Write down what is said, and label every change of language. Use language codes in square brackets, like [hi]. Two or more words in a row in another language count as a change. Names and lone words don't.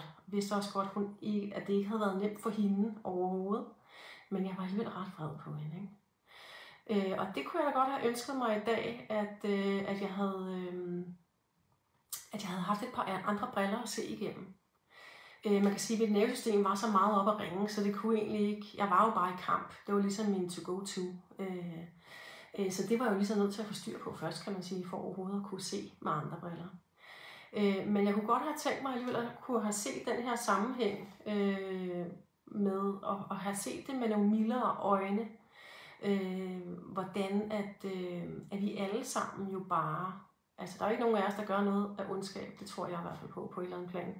[da] Jeg vidste også godt, at det ikke havde været nemt for hende overhovedet, men jeg var alligevel ret vred på hende, ikke? Og det kunne jeg da godt have ønsket mig i dag, at jeg havde haft et par andre briller at se igennem. Man kan sige, at mit nervesystem var så meget op at ringe, så det kunne egentlig ikke. Jeg var jo bare i kamp. Det var ligesom min to-go-to. Så det var jeg jo lige så nødt til at få styr på først, kan man sige, for overhovedet at kunne se med andre briller. Men jeg kunne godt have tænkt mig alligevel at kunne have set den her sammenhæng med at have set det med nogle mildere øjne. Hvordan at vi alle sammen jo bare, altså der er jo ikke nogen af os, der gør noget af ondskab, det tror jeg i hvert fald på et eller andet plan.